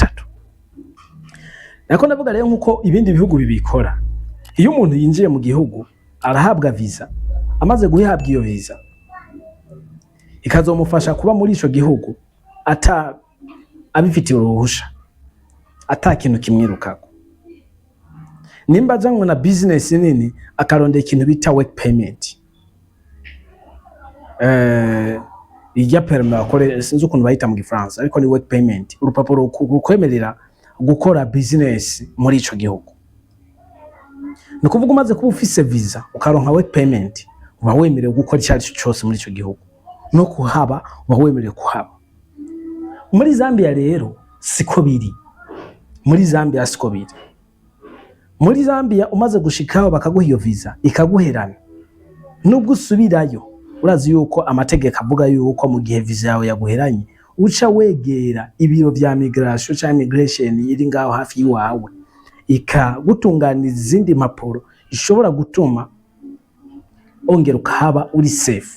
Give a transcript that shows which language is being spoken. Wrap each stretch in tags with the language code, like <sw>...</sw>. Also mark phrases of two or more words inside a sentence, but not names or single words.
<rn>Nako navuga rero nkuko ibindi bihugu bibikora, iyo umuntu yinjiye mu gihugu arahabwa visa. Amaze guhabwa iyo visa ikazomufasha kuba muri ico gihugu ata abifitiye uruhusha, ata kintu kimwirukako. Nimba ajanywe na business nini akarondera ikintu bita</rn> <en>work payment,</en> <rn>ijya permis akore, sinzi ukuntu bayita mu Gifaransa, ariko ni</rn> <en>work payment,</en> <rn>urupapuro rukwemerera gukora business muri ico gihugu. Ni kuvuga umaze kuba ufise visa ukaronka</rn> <en>work payment,</en> <rn>uba wemerewe gukora icyo aricyo cyose muri ico gihugu, no kuhaba uba wemerewe kuhaba. Muri Zambia rero siko biri. Muri Zambia siko biri. Muri Zambia umaze gushikaho bakaguha iyo visa ikaguherana, nubwo usubirayo urazi yuko amategeko avuga yuko mu gihe visa yawe yaguheranye uca wegera ibiro vya migration cyangwa immigration iri ngaho hafi yiwawe, ikagutunganiza izindi mpapuro ishobora gutuma ongera ukahaba uri safe.</rn>